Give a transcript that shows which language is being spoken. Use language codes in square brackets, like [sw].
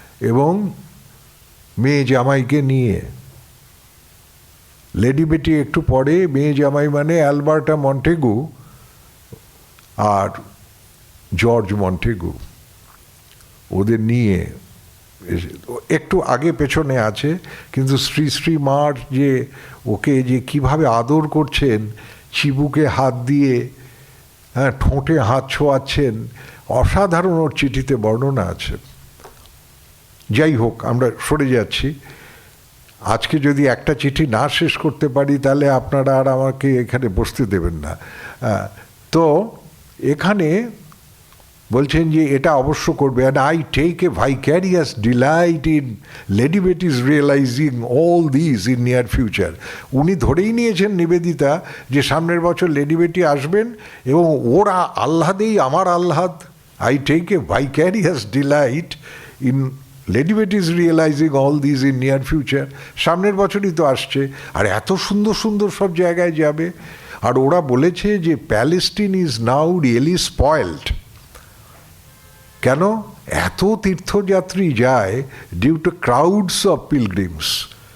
[bn] এবং মেয়ে জামাইকে নিয়ে, লেডি বেটি একটু পরে, মেয়ে জামাই মানে অ্যালবার্টা মন্টেগু আর জর্জ মন্টেগু, ওদের নিয়ে একটু আগে পেছনে আছে, কিন্তু শ্রী শ্রী মার যে ওকে যে কিভাবে আদর করছেন, চিবুকে হাত দিয়ে, হ্যাঁ, ঠোঁটে হাত ছোঁয়াচ্ছেন, অসাধারণ ওর চিঠিতে বর্ণনা আছে। যাই হোক, আমরা সরে যাচ্ছি। আজকে যদি একটা চিঠি না শেষ করতে পারি তাহলে আপনারা আর আমাকে এখানে বসতে দেবেন না। তো এখানে বলছেন যে এটা অবশ্য করবে, [en] and I take a vicarious delight in Lady Betty's realizing all these in near future. [bn] উনি ধরেই নিয়েছেন নিবেদিতা যে সামনের বছর লেডি বেটি আসবেন, এবং ওরা আহ্লাদেই আমার আহ্লাদ। [en] I take a vicarious delight in Lady Betty is realizing all these in near future. [bn] সামনের বছরই তো আসছে, আর এত সুন্দর সুন্দর সব জায়গায় যাবে। আর ওরা বলেছে যে [en] Palestine is now really spoiled. [bn] কেন? এত তীর্থযাত্রী যায় [en] Due to crowds of pilgrims.